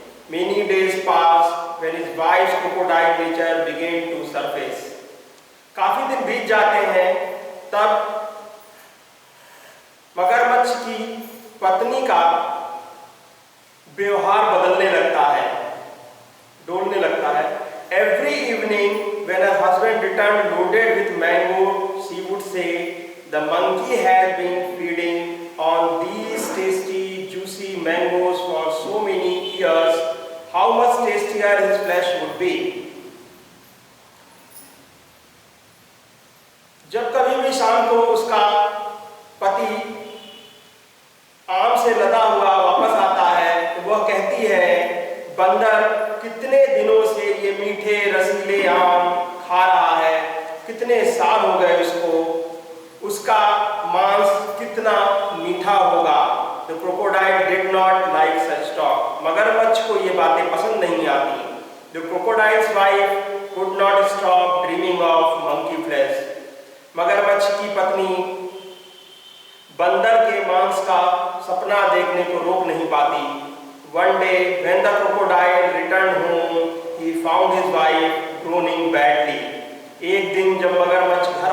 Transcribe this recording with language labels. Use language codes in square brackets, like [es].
[en] Many days passed when his wife's crocodile nature began to surface. [hi] काफी दिन बीत जाते हैं, तब मगरमच्छ की पत्नी का व्यवहार बदलने लगता है, डोलने लगता है. [en] Every evening when her husband returned loaded with mango, she would say, "The monkey has been feeding on these tasty juicy mangoes for so many years. How much tastier his flesh would be." [hi] जब कभी भी शाम को उसका पति आम से लदा हुआ वापस आता है तो वह कहती है, बंदर कितने दिनों से ये मीठे रसीले आम खा रहा है, कितने साल हो गए उसको, उसका मांस कितना मीठा होगा. [en] The crocodile did not like such talk. [hi] मगरमच्छ को ये बातें पसंद नहीं आती. [en] The crocodile's wife could not stop dreaming of monkey flesh. [hi] मगरमच्छ की पत्नी बंदर के मांस का सपना देखने को रोक नहीं पाती. [en] One day when the crocodile returned home, he found his wife groaning badly. [hi] एक दिन जब मगरमच्छ